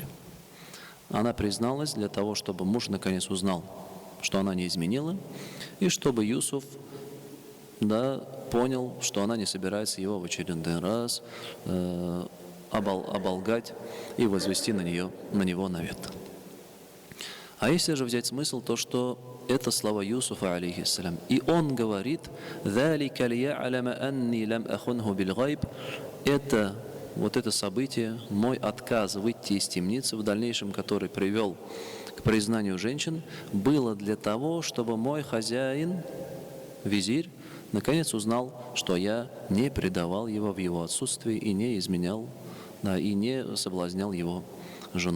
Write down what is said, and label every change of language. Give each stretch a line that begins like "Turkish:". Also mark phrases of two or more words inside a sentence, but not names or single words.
Russian: Она призналась для того, чтобы муж наконец узнал, что она не изменила, и чтобы Юсуф понял, что она не собирается его в очередной раз оболгать и возвести на него навет. А если же взять смысл, то что это слова Юсуфа, алейхиссалям. И он говорит:
Arabic: ذلك ليعلم أني لم أخنه بالغيب».
Russian: Это событие, мой отказ выйти из темницы, в дальнейшем который привел к признанию женщин, было для того, чтобы мой хозяин, визирь, наконец узнал, что я не предавал его в его отсутствии и не изменял, и не соблазнял его жену.